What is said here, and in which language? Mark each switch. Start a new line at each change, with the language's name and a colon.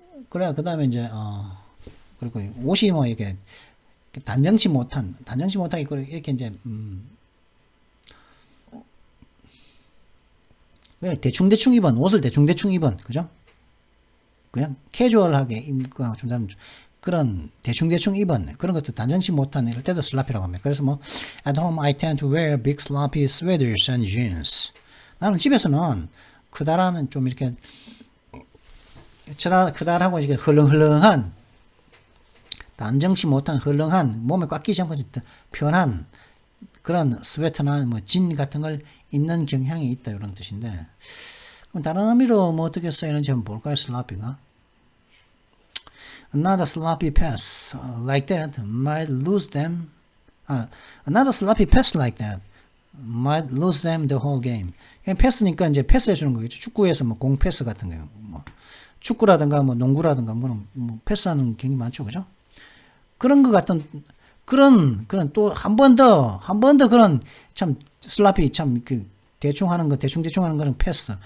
Korean: 그래 그 다음에 이제 그리고 옷이 뭐 이렇게 단정치 못하게 이렇게 이제 대충 입은 옷을 대충 입은 그죠? 그냥 캐주얼하게 입고 좀 다른 그런 대충 입은 그런 것도 단정치 못한 이럴 때도 슬라피라고 합니다. 그래서 뭐
English: at home I tend to wear big sloppy sweaters and jeans.
Korean: 나는 집에서는 그다라는 좀 이렇게 그다라고 이렇게 헐렁헐렁한 단정치 못한 헐렁한 몸에 꽉 끼지 않고 편한 그런 스웨터나 뭐 진 같은 걸 입는 경향이 있다 이런 뜻인데 그럼 다른 의미로 뭐 어떻게 쓰이는지 한번 볼까요?
English: 슬라피가 Another sloppy pass like that might lose them. Another sloppy pass like that might lose them the whole game.
Korean: 패스니까 이제 패스해 주는 거겠죠. 축구에서 뭐 공 패스 같은 거요. 뭐 축구라든가 뭐 농구라든가 뭐 패스하는 경이 많죠, 그죠? 그런 것 같은 그런 또 한 번 더 그런 참 슬라피 참 그 대충 하는 거는 패스.